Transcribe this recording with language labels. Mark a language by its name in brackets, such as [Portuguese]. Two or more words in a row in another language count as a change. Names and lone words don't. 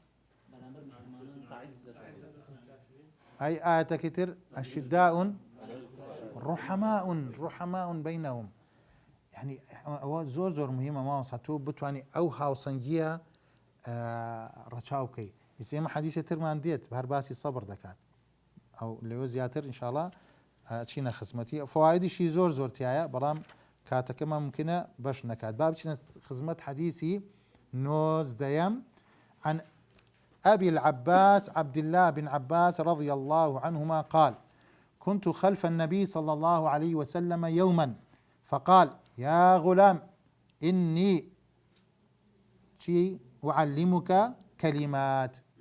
[Central Kurdish] ئەی ئاەتەکەی تر [Arabic] ئەشداء ڕوحەماء بەینەهم [Central Kurdish] یعنی ئەوە زۆر مهمە ماوەسا تۆ بتوانانی ئەو هاوسەنگیە ڕەچاو بکەی ئێمە حەدیثی ترمان دێت هەر باسی سەبر دەکات ئەو لەوێ زیاتر ئینشاءڵڵا چینە خزمەتی فەوایدیشی زۆر تایە بەڵام کاتەکەمان ممکنە بەش نەکات با بچینە خزمەت حەدیثی نۆزدەیەم [Arabic] عن أبي العباس عبد الله بن عباس رضي الله عنهما قال كنت خلف النبي صلى الله عليه وسلم يوما فقال يا غلام إني أعلمك كلمات